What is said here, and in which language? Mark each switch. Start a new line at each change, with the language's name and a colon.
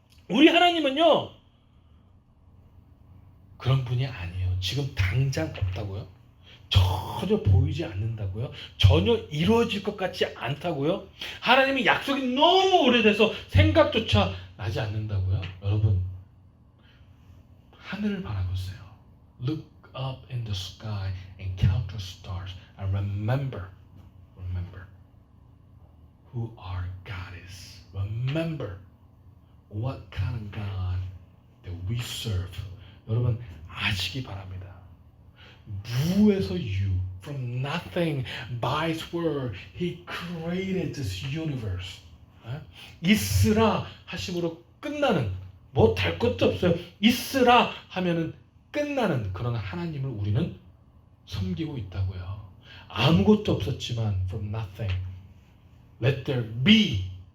Korean: 우리 하나님은요, 그런 분이 아니에요. 지금 당장 없다고요? 전혀 보이지 않는다고요? 전혀 이루어질 것 같지 않다고요? 하나님의 약속이 너무 오래돼서 생각조차 나지 않는다고요? 여러분, 하늘을 바라보세요.
English: Look up in the sky and count the stars and remember who our God is. Remember what kind of God that we serve.
Korean: 여러분, 아시기 바랍니다. 무에서
English: you, from nothing, by his word, he created this universe.
Korean: 있으라 하심으로 끝나는, 뭐 달 것도 없어요. 있으라 하면은 끝나는 그런 하나님을 우리는 섬기고 있다고요. 아무것도 없었지만
English: from nothing, let there be.